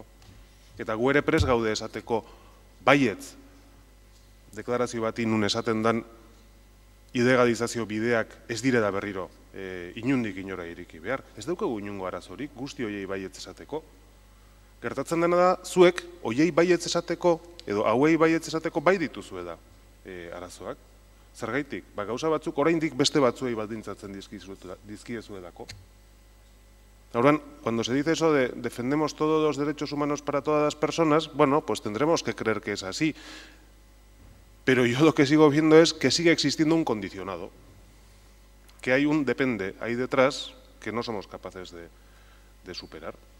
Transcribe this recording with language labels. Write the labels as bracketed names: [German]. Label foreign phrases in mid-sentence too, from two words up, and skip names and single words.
[Basque] Eta gu ere prest gaude esateko baietz deklarazio bati nun esaten dan ilegalizazio bideak ez direla berriro inundik inora iriki behar. Ez daukagu inungo arazorik guzti hoiei baietz esateko. Gertatzen dena da, zuek hoiei baietz esateko, edo hauei baietz esateko bai dituzuela arazoak. Zergaitik, gauza batzuk oraindik beste batzuei baldintzatzen dizkiezuelako. [Spanish] Ahora, cuando se dice eso de defendemos todos los derechos humanos para todas las personas, bueno, pues tendremos que creer que es así. Pero yo lo que sigo viendo es que sigue existiendo un condicionado, que hay un depende ahí detrás que no somos capaces de superar.